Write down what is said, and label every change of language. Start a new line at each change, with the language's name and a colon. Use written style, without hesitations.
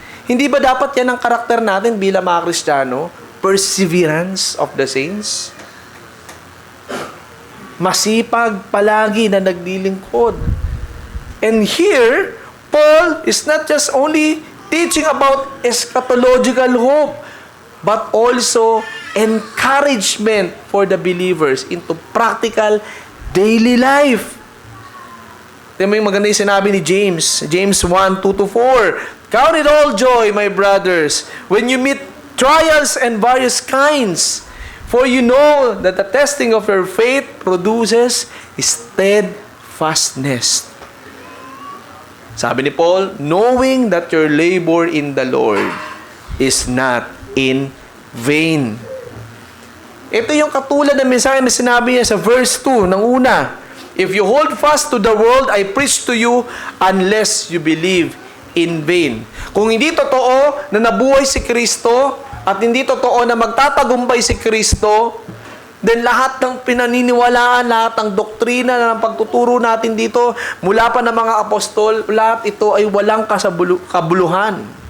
Filipino: Hindi ba dapat yan ang karakter natin bilang mga Kristiyano?
English: Perseverance of the saints.
Filipino: Masipag palagi na naglilingkod.
English: And here, Paul is not just only teaching about eschatological hope, but also encouragement for the believers into practical daily life.
Filipino: Tingnan mo yung maganda yung sinabi ni James. James 1:2-4.
English: Count it all joy, my brothers, when you meet trials and various kinds, for you know that the testing of your faith produces steadfastness.
Filipino: Sabi ni
English: Paul, knowing that your labor in the Lord is not in vain.
Filipino: Ito yung katulad ng mensahe na sinabi niya sa verse 2 ng una.
English: If you hold fast to the word I preach to you, unless you believe in vain.
Filipino: Kung hindi totoo na nabuhay si Kristo at hindi totoo na magtatagumpay si Kristo, then lahat ng pinaniniwalaan, lahat ng doktrina na ng pagtuturo natin dito, mula pa ng mga apostol, lahat ito ay walang kabuluhan.